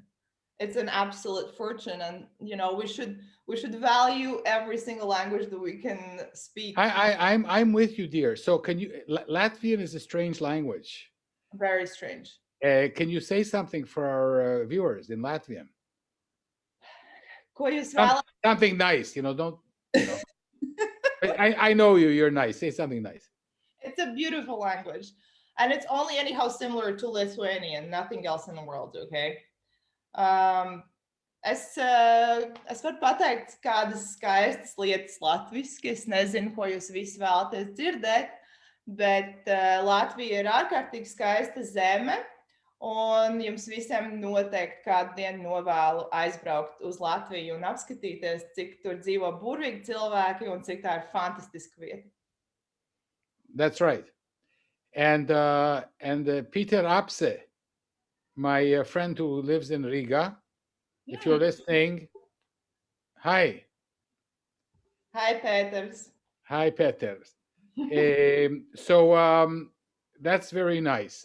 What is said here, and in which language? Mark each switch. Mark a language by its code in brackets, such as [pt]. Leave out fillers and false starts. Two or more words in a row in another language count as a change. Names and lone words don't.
[en] It's an absolute fortune, and we should value every single language that we can speak. I'm with you, dear. So can you? Latvian is a strange language. Very strange. Can you say something for our viewers in Latvian? [lv] Ko jūs vēlaties? [en] Something nice, don't, you know. I know you. You're nice. Say something nice. It's a beautiful language, and it's only anyhow similar to Lithuanian, nothing else in the world, okay? [lv] Um, es varu pateikt kādas skaistas lietas latviski. Es nezinu, ko jūs visi vēlaties dzirdēt, bet Latvija ir ārkārtīgi skaista zeme, un jums visiem noteikti kādu dienu novēlu aizbraukt uz Latviju un apskatīties, cik tur dzīvo burvīgi cilvēki un cik tā ir fantastiska vieta. [en] That's right. And Peter Apse, my friend who lives in Riga, if you're listening, hi. Hi, Peters. Hi, Peter. That's very nice.